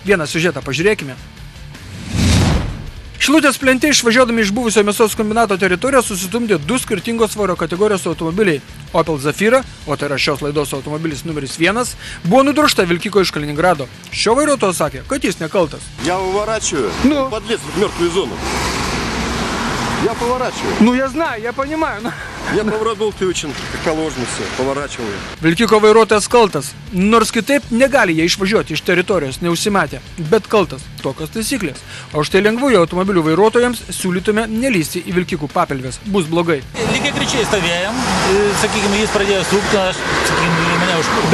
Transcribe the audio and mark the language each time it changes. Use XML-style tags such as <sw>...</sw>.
<lt>Vieną siužetą pažiūrėkime. Šilutės plente išvažiuodami iš buvusio mėsos kombinato teritorijos susitumdė du skirtingos svorio kategorijos automobiliai. Opel Zafira, o tai yra šios laidos automobilis numeris 1, buvo nudrožta vilkiko iš Kaliningrado. Šio vairuotojas sakė, kad jis nekaltas.</lt> <ru>Я выворачиваю, подлез в мертвую зону. Я поворачиваю. Ну, я знаю, я понимаю. Я поворот был включен, как положено все, поворачиваю.</ru> <lt>Vilkiko vairuotojas kaltas, nors kitaip negali jie išvažiuoti iš teritorijos, neužsimetę, bet kaltas, tokios taisyklės. O štai lengvųjų automobilių vairuotojams siūlytume nelįsti į vilkikų papelves, bus blogai. Lygiai grečiai stovėjom, sakykime, jis pradėjo sukti, aš, sakykime, mane užkūrė.</lt>